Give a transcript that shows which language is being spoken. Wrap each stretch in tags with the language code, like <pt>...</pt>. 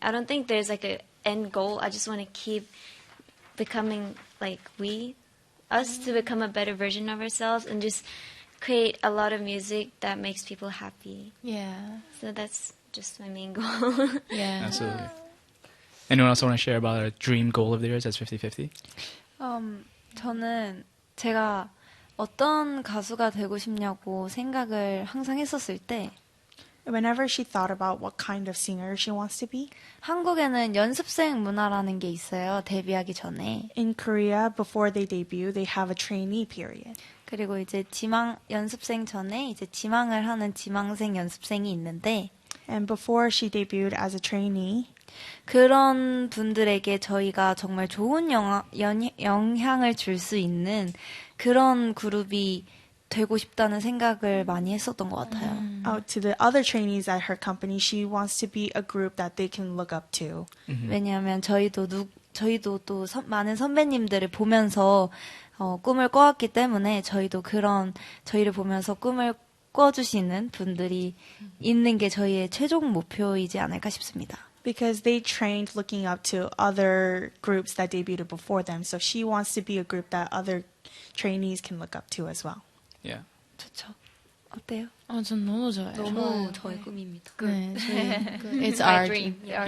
<en>I don't think there's like a end goal. I just want to keep becoming like us to become a better version of ourselves and just create a lot of music that makes people happy. Yeah. So that's just my main goal. Yeah. Absolutely. Anyone else want to share about a dream goal of theirs as 50-50?</en> <ko>저는 제가 어떤 가수가 되고 싶냐고 생각을 항상 했었을 때</ko> <en>Whenever she thought about what kind of singer she wants to be,</en> <ko>한국에는 연습생 문화라는 게 있어요. 데뷔하기 전에.</ko> <en>in Korea, before they debut, they have a trainee period.</en> <ko>그리고 이제 연습생 전에 이제 지망을 하는 지망생 연습생이 있는데</ko> <en>And before she debuted as a trainee,</en> <ko>그런 분들에게 저희가 정말 좋은 영향을 줄 수 있는 그런 그룹이 되고 싶다는 생각을 많이 했었던 것 같아요.</ko> <en>out to the other trainees at her company, she wants to be a group that they can look up to.</en> <ko>왜냐하면 저희도 또 많은 선배님들을 보면서 꿈을 꿔왔기 때문에 저희도 그런 저희를 보면서 꿈을 꿔주시는 분들이 있는 게 저희의 최종 목표이지 않을까 싶습니다.</ko> <en>Because they trained looking up to other groups that debuted before them. So she wants to be a group that other trainees can look up to as well. Yeah.</en> <ko>좋죠. 어때요? 전 너무 좋아요. 너무 저의 꿈입니다.</ko> <en>네, it's our dream. Yeah.</en>